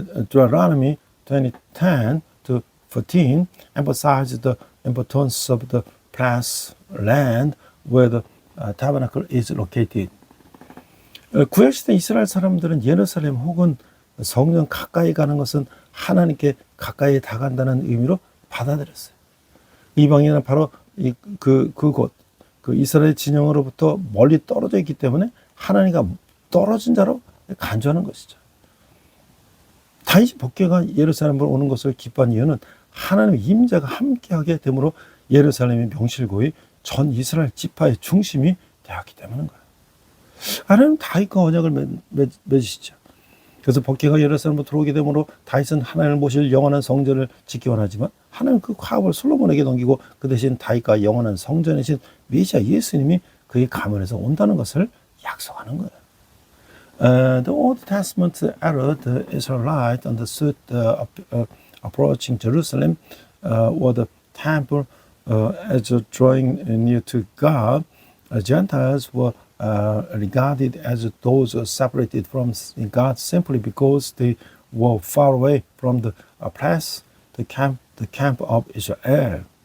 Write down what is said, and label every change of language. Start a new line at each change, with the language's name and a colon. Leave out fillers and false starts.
English: Deuteronomy 20:10 to 14 emphasizes the importance of the promised land where the tabernacle is located.
Korean: 구약시대 이스라엘 사람들은 예루살렘 혹은 성전 가까이 가는 것은 하나님께 가까이 다간다는 의미로 받아들였어요. 이방인은 바로 그곳, 그 이스라엘 진영으로부터 멀리 떨어져 있기 때문에 하나님과 떨어진 자로 간주하는 것이죠. 다윗이 복귀가 예루살렘으로 오는 것을 기뻐한 이유는 하나님의 임재가 함께하게 되므로 예루살렘의 명실고히 전 이스라엘 지파의 중심이 되었기 때문인 거예요. 하나님 다윗과 언약을 맺으시죠. 그래서 복귀가 예루살렘으로 들어오게 되므로 다윗은 하나님을 모실 영원한 성전을 짓기 원하지만 하나님 그 과업을 솔로몬에게 넘기고 그 대신 다윗과 영원한 성전이신 메시아 예수님이 그의 가문에서 온다는 것을 약속하는 거예요.
English: The Old Testament era, the Israelites understood approaching Jerusalem or the temple as drawing near to God. Gentiles were regarded as those separated from God simply because they were far away from the place, the camp of Israel.